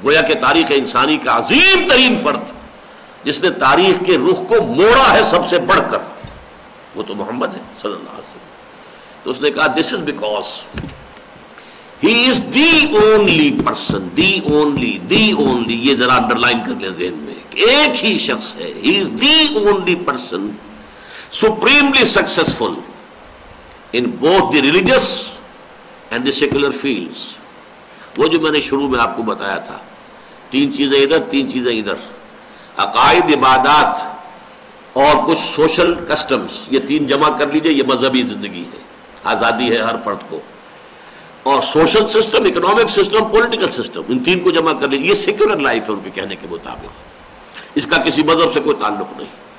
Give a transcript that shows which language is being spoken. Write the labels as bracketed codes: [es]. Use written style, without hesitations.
[ur] گویا کہ تاریخ انسانی کا عظیم ترین فرد جس نے تاریخ کے رخ کو موڑا ہے سب سے بڑھ کر، وہ تو محمد ہے صلی اللہ علیہ وسلم. تو اس نے کہا [en] this is because he is the only [ur] person، the only، یہ ذرا انڈر لائن کر لیں ذہن میں، ایک ہی شخص ہے. [en] he is the only person supremely successful in both the religious and the secular fields. [ur] وہ جو میں نے شروع میں آپ کو بتایا تھا، 3 چیزیں ادھر، 3 چیزیں ادھر، عقائد، عبادات اور کچھ سوشل کسٹمز، یہ 3 جمع کر لیجئے، یہ مذہبی زندگی ہے، آزادی ہے ہر فرد کو. اور social system, economic system, political system, ان 3 کو جمع کر لیجیے، یہ سیکولر لائف ہے ان کے کہنے کے مطابق، اس کا کسی مذہب سے کوئی تعلق نہیں.